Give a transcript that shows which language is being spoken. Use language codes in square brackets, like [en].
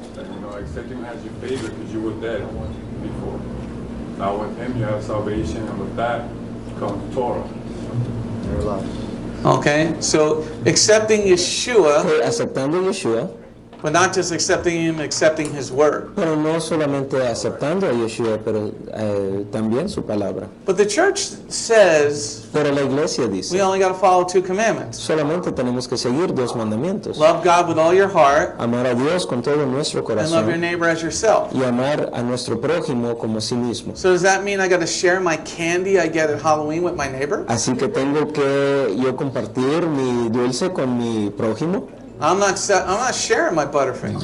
[en] and accepting him as your favor because you were dead before. Now with him you have salvation, and with that comes Torah. Your life. Okay, so accepting Yeshua, [es] Okay, aceptando a Yeshua, [en] but not just accepting Him, accepting His word. [es] pero no solamente aceptando a Yeshua, pero también su palabra. [en] But the church says [es] Pero la iglesia [en] we [es] dice, [en] only got to follow 2 commandments. [es] solamente tenemos que seguir 2 mandamientos. [en] Love God with all your heart [es] Amar a Dios con todo nuestro [en] and love your [es] corazón [en] neighbor as yourself. [es] y amar a nuestro prójimo como a sí mismo. [en] So does that mean I got to share my candy I get at Halloween with my neighbor? [es] Así que tengo que yo compartir mi dulce con mi prójimo. [en] I'm not sharing my Butterfinger.